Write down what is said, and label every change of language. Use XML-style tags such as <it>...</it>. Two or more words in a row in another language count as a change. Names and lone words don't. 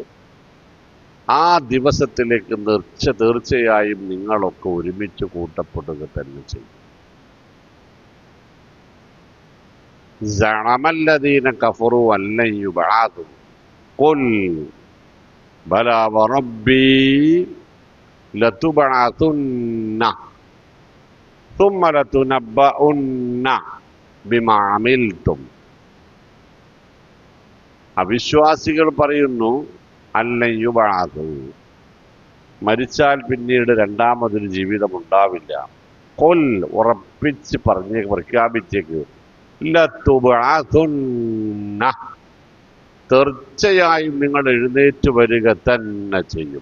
<ml>ആ ദിവസത്തിലേക്ക് തീർച്ചയായും നിങ്ങളൊക്കെ ഒരുമിച്ച് കൂട്ടപ്പെടുക തന്നെ ചെയ്യും.</ml> <ar>زعم الذين كفروا أن لن يبعثوا قل بلى وربي لتبعثن ثم لتنبؤن بما عملتم</ar> <ml>അവിശ്വാസികൾ പറയുന്നു</ml> <ar>أن لن يبعثوا,</ar> <ml>മരിച്ചാൽ പിന്നീട് രണ്ടാമതൊരു ജീവിതം ഉണ്ടാവില്ല. ഖുൽ, ഉറപ്പിച്ച് പറഞ്ഞ് പ്രഖ്യാപിച്ചേക്ക്, ലതുബഅസുന്ന, തീർച്ചയായും നിങ്ങൾ എഴുന്നേറ്റ് വരിക തന്നെ ചെയ്യും.</ml>